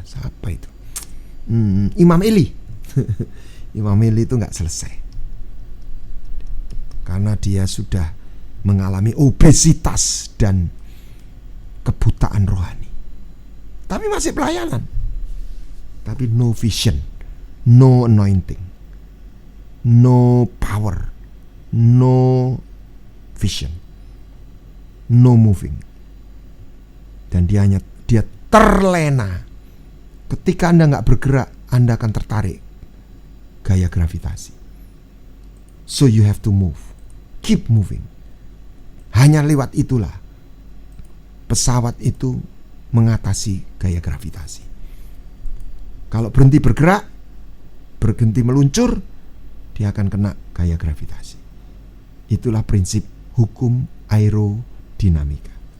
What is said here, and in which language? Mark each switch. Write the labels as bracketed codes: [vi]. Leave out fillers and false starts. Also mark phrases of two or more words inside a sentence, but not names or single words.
[id] Siapa itu? Imam Eli. Imam Eli itu nggak selesai karena dia sudah mengalami obesitas dan kebutaan rohani. Tapi masih pelayanan. [en] Tapi no vision, no anointing, no power, no vision, no moving. [id] Dan dia terlena. Ketika Anda nggak bergerak, Anda akan tertarik gaya gravitasi. [en] So you have to move, keep moving. [id] Hanya lewat itulah pesawat itu mengatasi gaya gravitasi. Kalau berhenti bergerak, berhenti meluncur, dia akan kena gaya gravitasi. Itulah prinsip hukum aerodinamika.